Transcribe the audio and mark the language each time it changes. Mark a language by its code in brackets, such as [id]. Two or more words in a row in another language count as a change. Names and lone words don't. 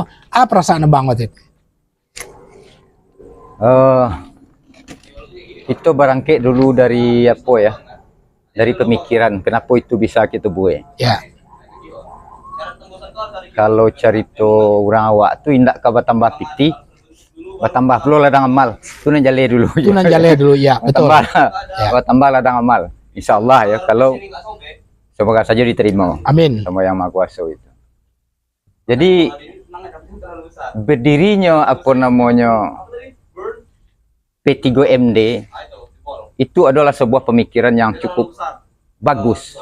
[id] Apa perasaan abang waktu itu? Itu barangkali dulu dari apa ya? Dari pemikiran kenapa itu bisa kita buat. Ya, [min] Kalau cerita orang awak tu indak ka bertambah piti, bertambah pula ladang amal. Tu nan jale dulu. itu nan jale dulu ya, betul. [id] Bertambah ladang amal. Insyaallah ya kalau semoga saja diterima Amin. sama Yang Maha Kuasa itu. Jadi berdirinya apa namanya P3MD itu adalah sebuah pemikiran yang cukup bagus.